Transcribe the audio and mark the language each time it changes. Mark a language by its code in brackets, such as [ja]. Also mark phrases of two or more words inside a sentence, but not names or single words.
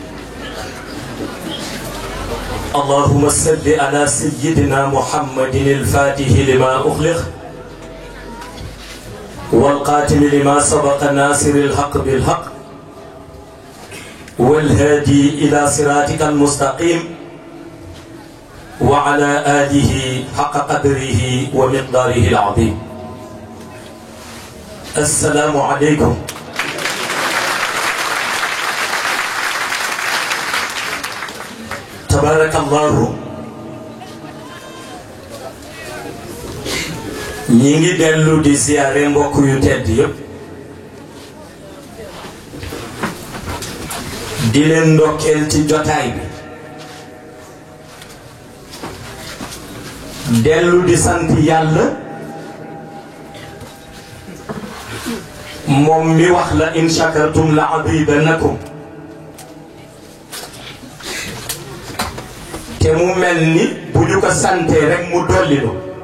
[ar] اللهم صل على سيدنا محمد الفاتح لما أخلق والقاتم لما سبق ناصر الحق بالحق والهادي إلى صراطك المستقيم وعلى آله حق قدره ومقداره العظيم. السلام عليكم. تبارك الله. [wo] ñi ngi dellu di ziyaare mbokk yu tedd yépp di leen ndokkeel ci jotaay bi dellu di sant yàlla moom mi wax la [ar] لئن شكرتم لأزيدنكم [wo] te mu mel ni bu ñu ko santee rek mu dollinu